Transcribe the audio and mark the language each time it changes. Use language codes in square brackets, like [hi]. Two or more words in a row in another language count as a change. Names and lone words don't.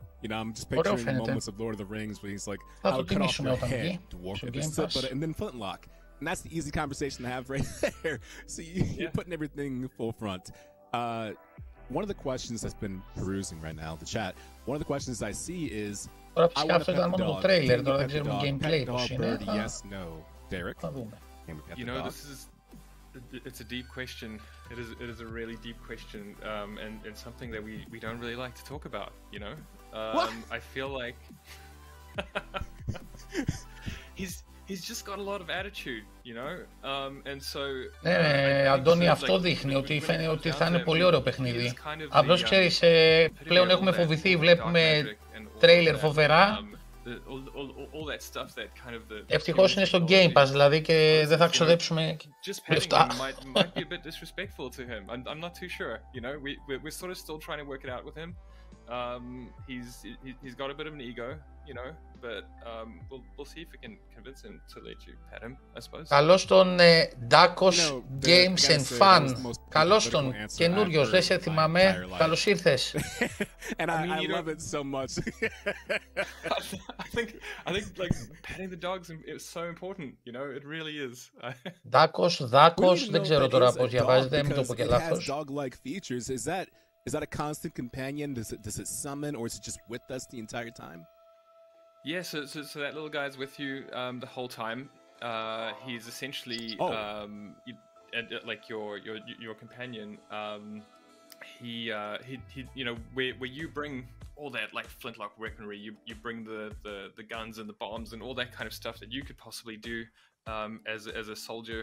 [en] You know, I'm just picturing the moments of Lord of the Rings where he's like, I would cut off your head, dwarf with this, and then flintlock. And that's the easy conversation to have right there. So you're putting everything full front. One of the questions that's been perusing right now, the chat, one of the questions I see is, [el] Τώρα φυσικά αυτό ήταν μόνο το trailer, τώρα δεν ξέρουμε gameplay πώς είναι. [en] Yes, no. Derek? You know, it's a deep question. It is a really deep question, and something that we don't really like to talk about, you know? I feel like he's just got a lot of attitude, you know? And so [el] Αντώνη, αυτό δείχνει ότι φαίνεται ότι θα είναι πολύ ωραίο παιχνίδι. Απλώς ξέρεις, πλέον έχουμε φοβηθεί, βλέπουμε τρέιλερ φοβερά. Ευτυχώς είναι στο Game Pass, δηλαδή, και δεν θα ξοδέψουμε λεφτά. [en] Might be a bit disrespectful to him. I'm not too sure, you know? We're sort of still trying to work it out with him. He's got a bit of an ego, you know, but we'll see if we can convince him to let you pet him, I suppose. [el] Καλώς τον Dakos Games and Fun. Καλώς τον, καινούριος, δεν σε θυμάμαι. Καλώς ήρθες. [en] And I love it so much. I think like petting the dogs is so important, you know, it really is. [el] Dakos, δεν ξέρω τώρα πώς διαβάζετε, μην το πω και λάθος. [en] Dog-like features, is that a constant companion? Does it summon, or is it just with us the entire time? Yeah, so that little guy's with you the whole time. He's essentially like your companion. He you know, where you bring all that like flintlock weaponry, you bring the guns and the bombs and all that kind of stuff that you could possibly do as a soldier.